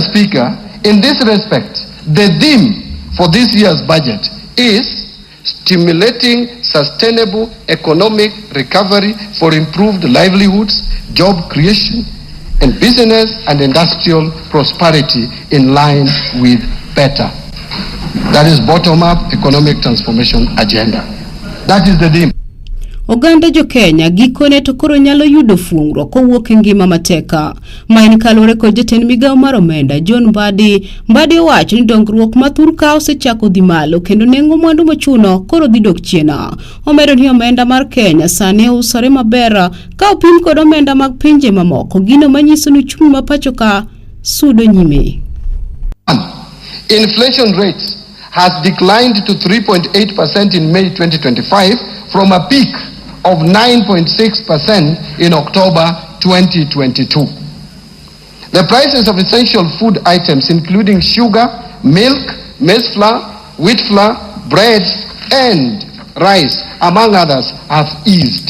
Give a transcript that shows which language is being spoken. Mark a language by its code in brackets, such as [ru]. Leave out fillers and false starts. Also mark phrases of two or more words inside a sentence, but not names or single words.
[en] Speaker, in this respect, the theme for this year's budget is stimulating sustainable economic recovery for improved livelihoods, job creation, and business and industrial prosperity in line with better. That is bottom-up economic transformation agenda. That is the theme. [luo] Oganda Jo-Kenya gikone to koro nyalo yudo fuong'ruok kowuok e ngima mateka. Maen kalore kod jatend migawo mar omenda John Mbadi owacho ni dongruok ma thurka osechako dhi malo kendo nengo mwandu mochuno koro dhi dok chien. Omedo ni omenda mar Kenya sani usore maber ka opim kod omenda mag pinje mamoko, gino manyiso ni uchumi ma pacho ka sudo nyime. [en] Inflation rate has declined to 3.8% in May 2025 from a peak of 9.6% in October 2022. The prices of essential food items including sugar, milk, maize flour, wheat flour, bread, and rice, among others, have eased.